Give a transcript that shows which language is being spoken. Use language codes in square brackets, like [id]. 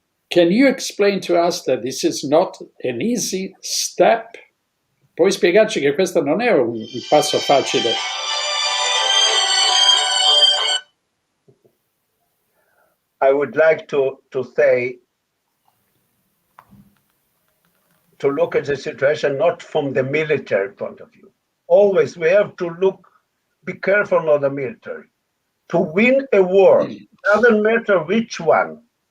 [en] Can you explain to us that this is not an easy step? [it] Puoi spiegarci che questo non è un passo facile? [en] I would like to say, to look at the situation not from the military point of view. Always we have to be careful of the military. To win a war, doesn't matter which one.